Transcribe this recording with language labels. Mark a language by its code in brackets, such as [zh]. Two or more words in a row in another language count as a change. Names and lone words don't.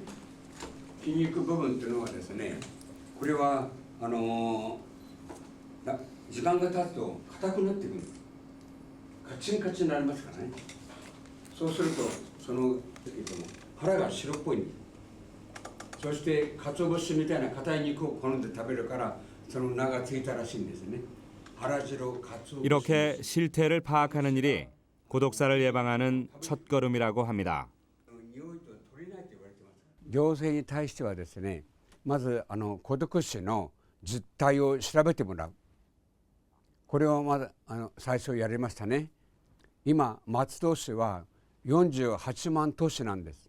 [ja] 筋肉部分というのはですね、これは時間が経つと硬くなってくる、カチンカチンになりますからね。そうするとその腹が白っぽいんです。そして鰹節みたいな硬い肉を好んで食べるからその名がついたらしいんですね。腹白鰹節。 [ko] 이렇게 실태를 파악하는 일이 고독사를 예방하는 첫걸음이라고 합니다. [ja] 行政に対してはですね、まず孤独死の実態を調べてもらう。これをまず最初やりましたね。今松戸市は48万都市なんです。